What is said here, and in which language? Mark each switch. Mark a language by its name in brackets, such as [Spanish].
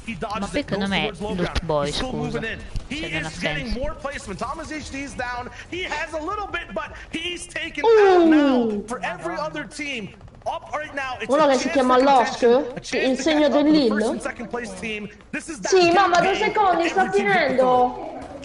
[Italian] Ma secondo me loot boy, scusa. [English] He is getting more placement. Thomas HD is down. He has a little bit, but he's taken out now for every other team. [Italian] Uno che si chiama Losk, il segno dell'Ill. Sì, mamma, 2 secondi, sta finendo.